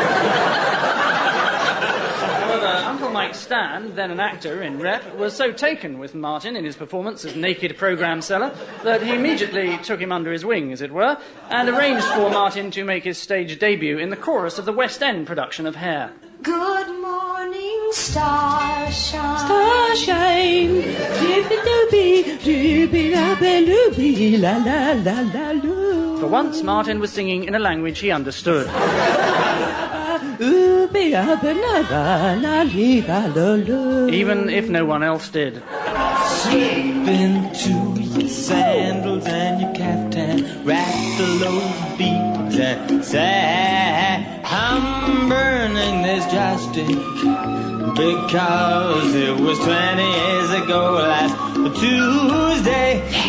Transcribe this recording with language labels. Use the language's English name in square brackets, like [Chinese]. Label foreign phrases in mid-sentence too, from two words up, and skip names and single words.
[English] However, Uncle Mike Stan, then an actor in Rep, was so taken with Martin in his performance as naked programme seller that he immediately took him under his wing, as it were, and arranged for Martin to make his stage debut in the chorus of the West End production of Hair. Good morning, starshine. Starshine, dibby-dooby, dibby-la-ba-looby, la-la-la-la-loo. For once, Martin was singing in a language he understood. Even if no one else did. Slip into your sandals and your caftan, rattle those beads and say, I'm burning this joystick because it was 20 years ago last Tuesday.